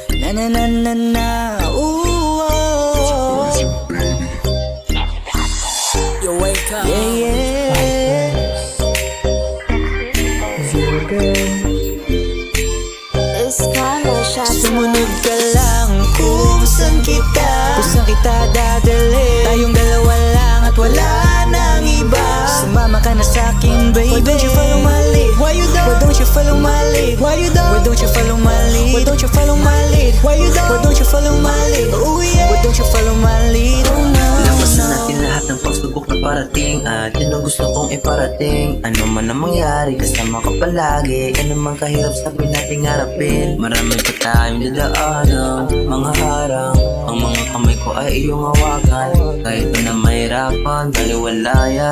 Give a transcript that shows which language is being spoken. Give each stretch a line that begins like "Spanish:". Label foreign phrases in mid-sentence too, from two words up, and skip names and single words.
English: na na na na. Ooh, oh. You wake up. Yeah, yeah. Zero girl.
Filipino: Sumunod ka lang kung saan kita dadali. Tayong dalawa lang at wala nang iba. Sumama ka na sa'kin, baby.
English: Why don't you follow my lead? Why you don't? Why don't you follow my lead? Why you don't? Why don't you follow my lead? Why don't you follow my lead? Why you don't? Why don't you follow my lead? Oh yeah. Why don't you follow my lead? Oh no.
Filipino: Lampasan natin lahat ng pagsubok na parating. At yun ang gusto kong iparating. Ano man ang mangyari, kasama ka palagi. Ano man kahirap sabihin nating harapin. Marami pa tayong dadaanan, mga harang. Ang mga kamay ko ay iyong hawakan. Kahit na mahirapan, baliwala yan.